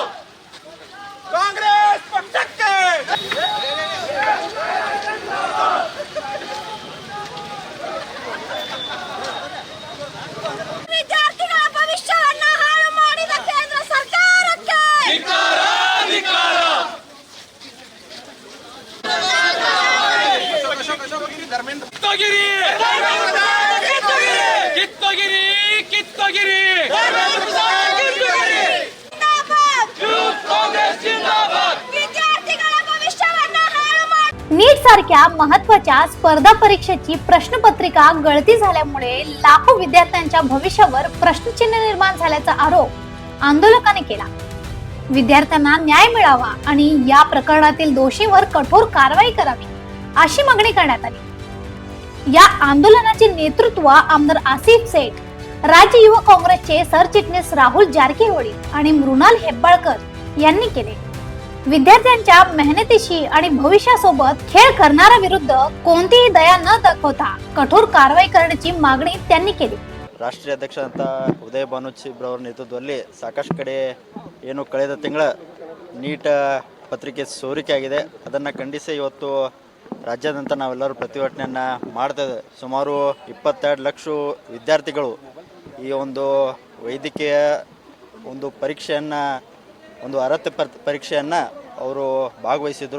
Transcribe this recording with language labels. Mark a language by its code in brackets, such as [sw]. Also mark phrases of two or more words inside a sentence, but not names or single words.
[kn] ಕಾಂಗ್ರೆಸ್ ಪಕ್ಷಕ್ಕೆ ವಿದ್ಯಾರ್ಥಿಗಳ ಭವಿಷ್ಯವನ್ನ ಹಾಳು ಮಾಡಿದ ಕೇಂದ್ರ ಸರ್ಕಾರಕ್ಕೆ ಧಿಕ್ಕಾರ ಧಿಕ್ಕಾರ। ಕಿತ್ತೋಗಿರಿ ಕಿತ್ತೋಗಿರಿ ಕಿತ್ತೋಗಿರಿ ಕಾಂಗ್ರೆಸ್ जिंदाबाद। ವಿದ್ಯಾರ್ಥಿಗಳ ಭವಿಷ್ಯವನ್ನ ಹಾಳು ಮಾಡಿ [mr] नीट सारख्या महत्त्वाच्या स्पर्धा परीक्षेची प्रश्नपत्रिका गळती झाल्यामुळे लाखो विद्यार्थ्यांच्या भविष्यावर प्रश्नचिन्ह निर्माण झाल्याचा आरोप आंदोलकांनी केला। विद्यार्थ्यांना न्याय मिळावा आणि या प्रकरणातील दोषींवर कठोर कारवाई करावी अशी मागणी करण्यात आली। या आंदोलनाचे नेतृत्व आमदार आसिफ सेठ, राज्य युवक काँग्रेसचे सरचिटणीस राहुल जारकीहोळी आणि मृणाल हेब्बाळकर यांनी केले। विद्यार्थ्यांच्या मेहनतीशी आणि भविष्यासोबत खेळ करणाऱ्या विरुद्ध कोणतीही दया न दाखवता कठोर कारवाई करण्याची मागणी त्यांनी केली। [kn] ರಾಷ್ಟ್ರೀಯ ಅಧ್ಯಕ್ಷರಾದಂಥ ಉದಯ ಭಾನುಚಿಬ್ರವರ ನೇತೃತ್ವದಲ್ಲಿ ಸಾಕಷ್ಟು ಕಡೆ ಏನು ಕಳೆದ ತಿಂಗಳ ನೀಟ್ ಪತ್ರಿಕೆ ಸೋರಿಕೆ ಆಗಿದೆ, ಅದನ್ನು ಖಂಡಿಸಿ ಇವತ್ತು ರಾಜ್ಯಾದ್ಯಂತ ನಾವೆಲ್ಲರೂ ಪ್ರತಿಭಟನೆಯನ್ನು ಮಾಡ್ತಾಯಿದ್ದೇವೆ। ಸುಮಾರು 22 ಲಕ್ಷ ವಿದ್ಯಾರ್ಥಿಗಳು ಈ ಒಂದು ವೈದ್ಯಕೀಯ ಒಂದು ಪರೀಕ್ಷೆಯನ್ನು, ಒಂದು ಅರ್ಹತೆ ಪರೀಕ್ಷೆಯನ್ನು ಅವರು ಭಾಗವಹಿಸಿದರು।